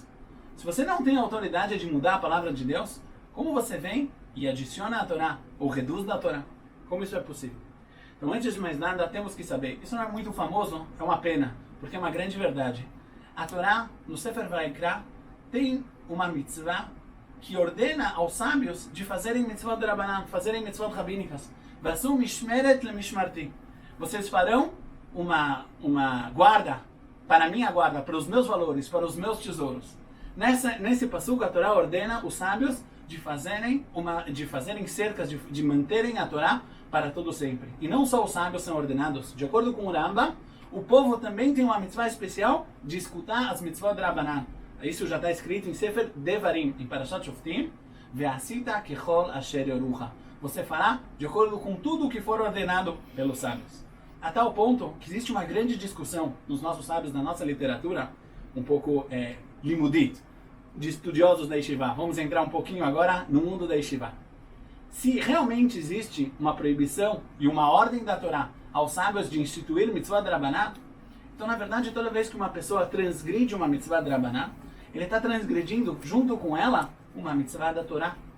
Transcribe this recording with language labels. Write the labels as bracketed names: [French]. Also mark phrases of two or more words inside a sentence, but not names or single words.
[Portuguese] Se você não tem a autoridade de mudar a palavra de Deus, como você vem e adiciona a Torá, ou reduz da Torá? Como isso é possível? Então, antes de mais nada, temos que saber, isso não é muito famoso, é uma pena, porque é uma grande verdade. A Torá, no Sefer Vaikra, tem uma mitzvah que ordena aos sábios de fazerem mitzvot de Rabbanan, fazerem mitzvot rabínicas. [Hebrew] ועשו משמרת ל משמרתי. [Portuguese] Vocês farão uma guarda, para a minha guarda, para os meus valores, para os meus tesouros. Nesse passuco, a Torá ordena os sábios de fazerem cercas, de manterem a Torá para todo sempre. E não só os sábios são ordenados. De acordo com o Rambam, o povo também tem uma mitzvah especial de escutar as mitzvot de Rabbanan. Isso já está escrito em Sefer Devarim, em Parashat Shoftim. [Hebrew] ועשית ככל אשר יורוך. [Portuguese] Você fará de acordo com tudo o que for ordenado pelos sábios. A tal ponto que existe uma grande discussão nos nossos sábios, na nossa literatura, um pouco limudit, de estudiosos da Yeshiva. Vamos entrar um pouquinho agora no mundo da Yeshiva. Se realmente existe uma proibição e uma ordem da Torá aos sábios de instituir mitzvah de Rabbanan, então na verdade toda vez que uma pessoa transgride uma mitzvah de Rabbanan, ele está transgredindo junto com ela uma mitzvah da Torá.